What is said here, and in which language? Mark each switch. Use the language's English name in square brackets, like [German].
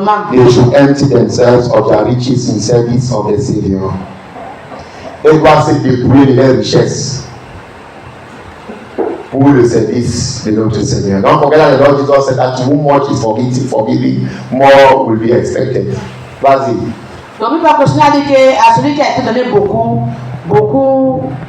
[English] they should empty themselves of their riches in service of the Savior. [French] Et doivent se dépouiller de leurs richesses pour le service de notre Seigneur. [English] Don't forget that the Lord Jesus said that to whom much is forgiven, more will be expected. [French] Vas-y. donc il va continuer à dire qu'à celui qui a été donné beaucoup.